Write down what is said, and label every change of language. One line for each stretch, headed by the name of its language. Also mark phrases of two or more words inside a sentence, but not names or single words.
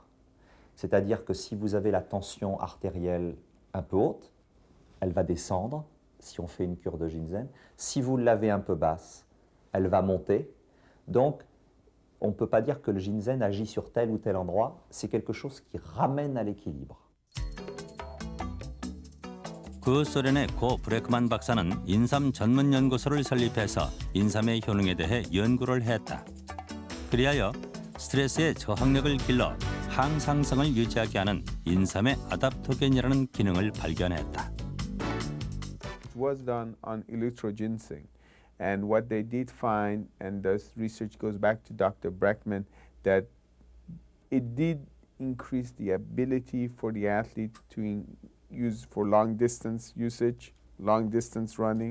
French: C'est-à-dire que si vous avez la tension artérielle un peu haute, elle va descendre si on fait une cure de ginseng. Si vous l'avez un peu basse, elle va monter. Donc, on ne peut pas dire que le ginseng agit sur tel ou tel endroit. C'est quelque chose qui ramène à l'équilibre.
Korean: 그 소련의 고 브레크만 박사는 인삼 전문 연구소를 설립해서 인삼의 효능에 대해 연구를 했다. 그리하여 스트레스의 저항력을 길러 항상성을 유지하게 하는 인삼의 아답토겐이라는 기능을 발견했다.
English: It was done on electroginseng, and what they did find, and this research goes back to Dr. Breckman, that it did increase the ability for the athlete to used for long distance usage, long distance running.